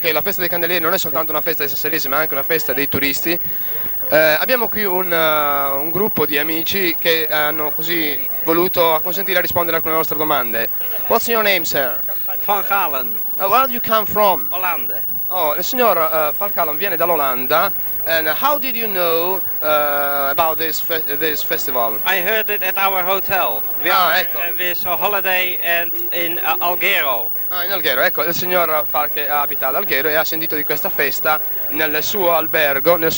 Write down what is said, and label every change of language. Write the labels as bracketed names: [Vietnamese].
[Italian] Che la festa dei candelieri non è soltanto una festa dei sasseresi, ma anche una festa dei turisti. Abbiamo qui un gruppo di amici che hanno così voluto acconsentire a rispondere a alcune nostre domande. [English] What's your name, sir? Van Galen, Where do you come from? [French] Hollande. [Italian] Oh, il signor Van Galen viene dall'Olanda. [English] And how did you know about this festival? I heard it at our hotel. We [Italian] ecco. [English] with a holiday and in Alghero. [Italian] Ah, in Alghero, ecco, il signor Falche abita ad Alghero e ha sentito di questa festa nel suo albergo.